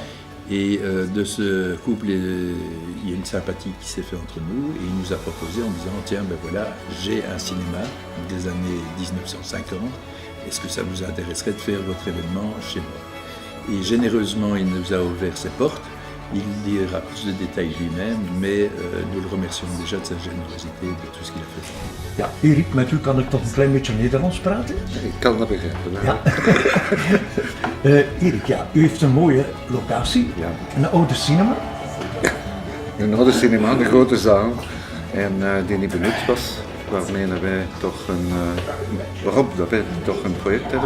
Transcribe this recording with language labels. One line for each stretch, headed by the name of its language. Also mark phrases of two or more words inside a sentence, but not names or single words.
French: Et de ce couple, il y a une sympathie qui s'est faite entre nous et il nous a proposé en disant tiens, ben voilà, j'ai un cinéma des années 1950. Est-ce que ça vous intéresserait de faire votre événement chez moi? Et généreusement, il nous a ouvert ses portes. Il dira plus de détails lui-même, mais nous le remercions déjà de sa générosité et de tout ce qu'il a fait.
Dutch: Ja, Erik, met u kan ik toch een klein beetje Nederlands praten? Ik kan dat begrijpen. Ja. Erik, ja, u heeft een mooie locatie, ja. Een oude cinema. Ja, een oude cinema, een grote zaal, en die niet benut was, waarmee wij toch waarop dat wij toch een project hebben.